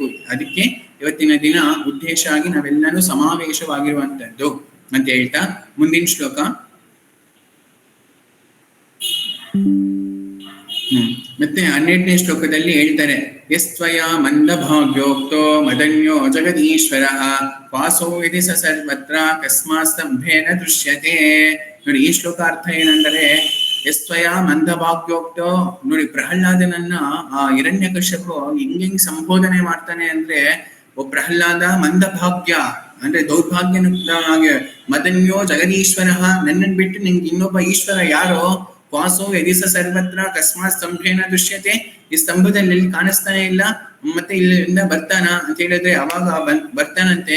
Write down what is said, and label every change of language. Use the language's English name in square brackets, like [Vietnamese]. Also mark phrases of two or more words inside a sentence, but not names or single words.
[Kannada] ಅದಕ್ಕೆ ಇವತ್ತಿನ ದಿನ ಉದ್ದೇಶ ಆಗಿ ನಾವೆಲ್ಲರೂ ಸಮಾವೇಶವಾಗಿರುವಂತದ್ದು ಅಂತ ಹೇಳ್ತಾ ಮುಂದಿನ ಶ್ಲೋಕ. ಮತ್ತೆ 12ನೇ ಶ್ಲೋಕದಲ್ಲಿ ಹೇಳ್ತಾರೆ, [Sanskrit] ಯಸ್ತ್ವಯ ಮಂದಭಾಗ್ಯೋಕ್ತೋ ಮದನ್ಯೋ ಜಗದೀಶ್ವರ ವಾಸೋ ಇತಿ ಸ ಸರ್ವತ್ರ ಕಸ್ಮಾತ್ ಸ್ತಂಭೇನ ದೃಶ್ಯತೆ. [Kannada] ನೋಡಿ, ಈ ಶ್ಲೋಕ ಅರ್ಥ ಏನಂದರೆ, [Sanskrit] ಯಸ್ತ್ವಯ ಮಂದಭಾಗ್ಯೋಕ್ತೋ, [Kannada] ನೋಡಿ ಪ್ರಹ್ಲಾದನನ್ನ ಆ ಹಿರಣ್ಯಕಶ್ಯಪು ಹೆಂಗ್ ಸಂಬೋಧನೆ ಮಾಡ್ತಾನೆ ಅಂದ್ರೆ, ಓ ಪ್ರಹ್ಲಾದ ಮಂದಭಾಗ್ಯ ಅಂದ್ರೆ ದೌರ್ಭಾಗ್ಯನಾಗಿ, [Sanskrit] ಮದನ್ಯೋ ಜಗದೀಶ್ವರ, [Kannada] ನನ್ನನ್ನು ಬಿಟ್ಟು ನಿಂಗೆ ಇನ್ನೊಬ್ಬ ಈಶ್ವರ ಯಾರೋ, [Sanskrit] ವಾಸೋ ಯದಿಸ ಸರ್ವತ್ರ ಕಸ್ಮಾತ್ ಸ್ತಂಭೇನ ದೃಶ್ಯತೆ, [Kannada] ಈ ಸ್ತಂಭದಲ್ಲಿ ಎಲ್ಲಿ ಕಾಣಿಸ್ತಾನೆ ಇಲ್ಲ, ಮತ್ತೆ ಇಲ್ಲಿಂದ ಬರ್ತಾನ ಅಂತ ಹೇಳಿದ್ರೆ ಅವಾಗ ಬರ್ತಾನಂತೆ.